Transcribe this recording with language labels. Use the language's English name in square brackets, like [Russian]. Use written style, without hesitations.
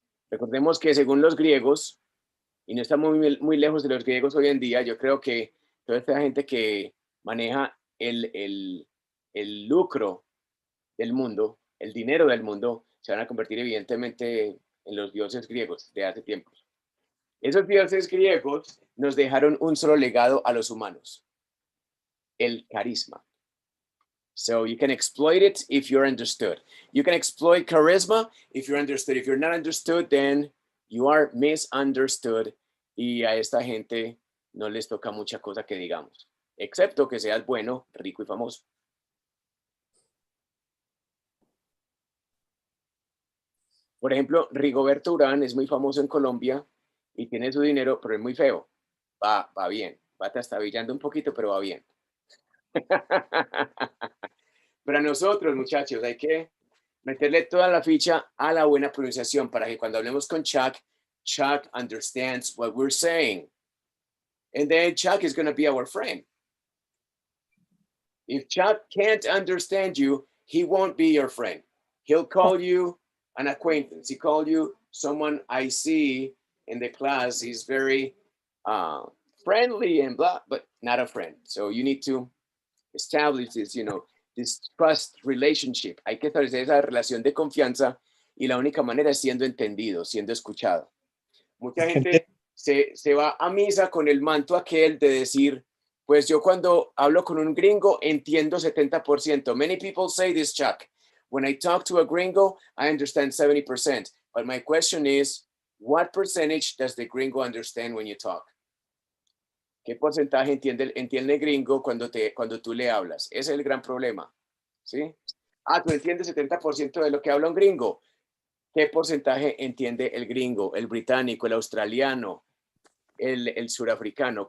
[Spanish] Recordemos que según los griegos, y no estamos muy lejos de los griegos hoy en día, yo creo que toda esta gente que maneja el lucro del mundo, el dinero del mundo, se van a convertir evidentemente en los dioses griegos de hace tiempo. Esos dioses griegos nos dejaron un solo legado a los humanos: el carisma. [English] So you can exploit it if you're understood. You can exploit charisma if you're understood. If you're not understood, then you are misunderstood. [Spanish] Y a esta gente no les toca mucha cosa que digamos, excepto que seas bueno, rico y famoso. Por ejemplo, Rigoberto Urán es muy famoso en Colombia y tiene su dinero, pero es muy feo. Va bien. Va trastabillando un poquito, pero va bien. Pero a nosotros, muchachos, hay que meterle toda la ficha a la buena pronunciación para que cuando hablemos con Chuck, Chuck [English] understands what we're saying. And then Chuck is going to be our friend. If Chuck can't understand you, he won't be your friend. He'll call you an acquaintance. He called you someone I see in the class. He's very friendly and blah, but not a friend. So you need to establish this, this trust relationship. [Spanish] Hay que establecer esa relación de confianza, y la única manera es siendo entendido, siendo escuchado. Mucha gente se va a misa con el manto aquel de decir, pues yo cuando hablo con un gringo entiendo 70%. [English] Many people say this, Chuck. When I talk to a gringo, I understand 70%. But my question is, what percentage does the gringo understand when you talk? [Spanish] ¿Qué porcentaje entiende el gringo cuando tú le hablas? Ese es el gran problema, ¿sí? Tú entiendes 70% de lo que habla un gringo. ¿Qué porcentaje entiende el gringo, el británico, el australiano, el surafricano?